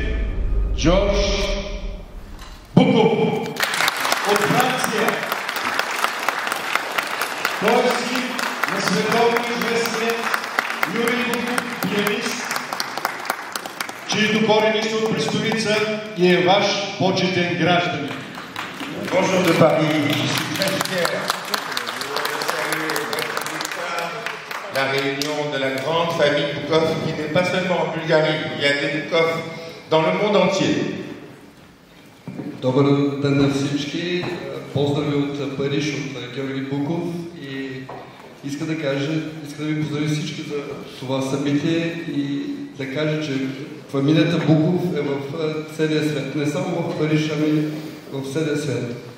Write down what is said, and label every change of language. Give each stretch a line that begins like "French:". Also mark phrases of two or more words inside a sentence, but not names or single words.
Bulgarian: Джордж Буков от Франция. Той е син на световно известният Юрий Буков, пианист, чието корени са от Брестовица и е ваш почетен гражданин.
French: Bonjour de Paris, je suis très fier la réunion de la grande famille Boukov qui n'est pas seulement en Bulgarie, il y a des Boukov dans le monde entier.
Bulgarian: Добър ден на всички, поздрави от Париж, от Георги Буков и иска да ви поздравя всички за това събитие и да кажа, че фамилията Буков е в целия свет, не само в Париж, ами в целия свят.